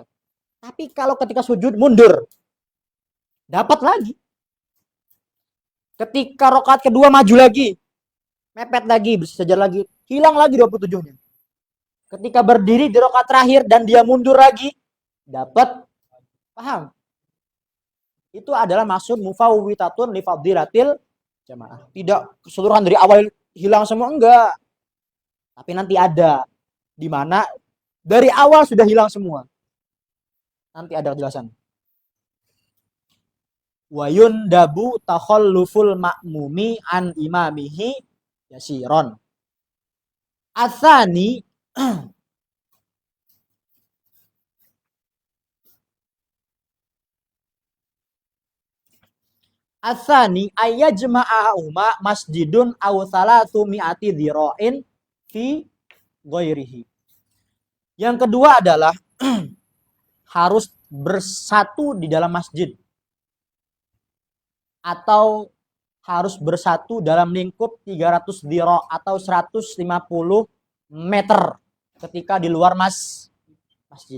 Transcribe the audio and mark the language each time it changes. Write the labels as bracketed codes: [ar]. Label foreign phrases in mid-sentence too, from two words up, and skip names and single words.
[id] Tapi kalau ketika sujud mundur, dapat lagi. Ketika rakaat kedua maju lagi, mepet lagi, bersejajar lagi, hilang lagi 27-nya. Ketika berdiri di rakaat terakhir dan dia mundur lagi, dapat. Paham? Itu adalah maksud [ar] مفوتة لفضيلة الجماعة. [id] Tidak keseluruhan dari awal hilang semua, enggak. Tapi nanti ada di mana dari awal sudah hilang semua. Nanti ada kejelasan. [ar] ويندب تخلف المأموم عن إمامه يسيرا. الثاني الثاني أن يجمعهما مسجد أو ثلاث مائة ذراع في غيره. [id] Yang kedua adalah harus bersatu di dalam masjid atau harus bersatu dalam lingkup 300 dhira' atau 150 meter ketika di luar masjid.